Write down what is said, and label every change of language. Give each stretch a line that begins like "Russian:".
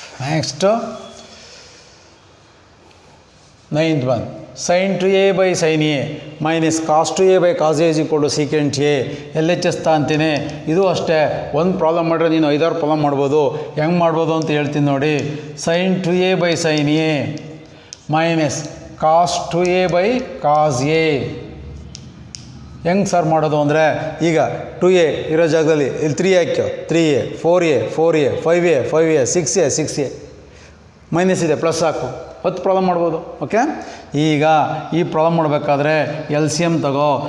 English: Next 9th one, sin 2a by sin a minus cos 2a by cos a is equal to secant a.
Kannada: LHS ಅಂತೀನಿ. ಇದು ಅಷ್ಟೇ, ಒಂದು problem ಮಾಡಿದ್ರೆ ನೀನು 5-6 problem ಮಾಡ್ಬೋದು. ಹೆಂಗೆ ಮಾಡ್ಬೋದು ಅಂತ ಹೇಳ್ತೀನಿ ನೋಡಿ.
English: sin 2a by sin a minus cos 2a by cos a.
Kannada: ಹೆಂಗೆ ಸರ್ ಮಾಡೋದು ಅಂದರೆ, ಈಗ 2a ಇರೋ ಜಾಗದಲ್ಲಿ ಇಲ್ಲಿ 3 ಹಾಕ್ಯೋ, 3a 4a 4a 5a 5a 6a 6a minus ಇದೆ ಪ್ಲಸ್ ಹಾಕು, 10 ಪ್ರಾಬ್ಲಮ್ ಮಾಡ್ಬೋದು. ಓಕೆ, ಈಗ ಈ ಪ್ರಾಬ್ಲಮ್ ಮಾಡಬೇಕಾದ್ರೆ ಎಲ್ ಸಿ ಎಮ್ ತಗೋ.